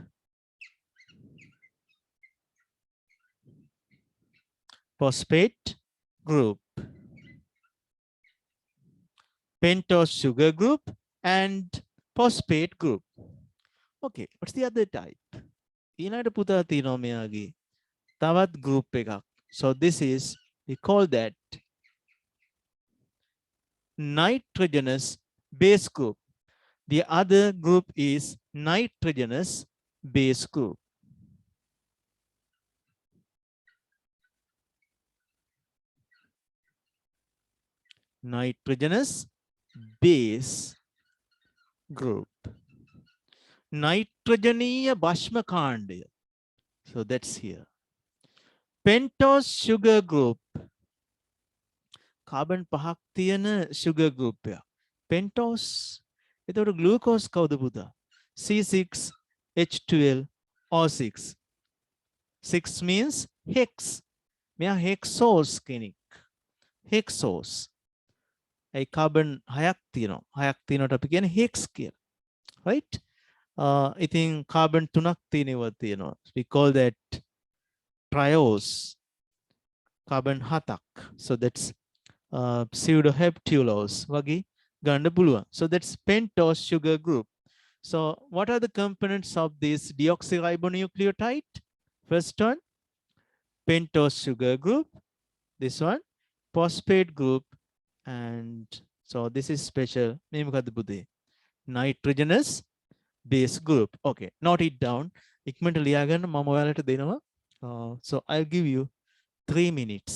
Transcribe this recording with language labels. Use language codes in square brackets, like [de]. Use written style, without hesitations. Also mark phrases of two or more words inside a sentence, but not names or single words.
[en] Phosphate group, pentose sugar group, and phosphate group. Okay, what's the other type? [si] ඊළඟට පුතා තියෙනවා මෙයාගේ තවත් group එකක්. [en] So this is, we call that nitrogenous base group. The other group is nitrogenous base group. Nitrogenous base group. [si] Nitrogenීය භස්ම කාණ්ඩය. [en] So that's here. Pentose sugar group. [si] Carbon පහක් තියෙන [en] sugar group [si] එක. Pentose. එතකොට glucose කවුද පුතා? [en] C6H12O6. 6 means hex. [si] මෙයා hexose කෙනෙක්. Hexose. ඒ carbon හයක් තියෙනවා. හයක් තියෙනකොට අපි කියන්නේ hex කියලා. Right? ඉතින් carbon තුනක් තියෙනවා. [en] We call that triose. [si] carbon 7ක්. [en] So that's pseudoheptulose [si] වගේ ගන්න පුළුවන්. [en] So that's pentose sugar group. So what are the components of this deoxyribonucleotide? First one, pentose sugar group. This one, phosphate group. And so this is special. [si] මේ මොකද්ද පුතේ? [en] Nitrogenous base group. Okay, note it down. [si] ඉක්මනට ලියා ගන්න මම ඔයාලට දෙනවා. [en] So I'll give you 3 minutes.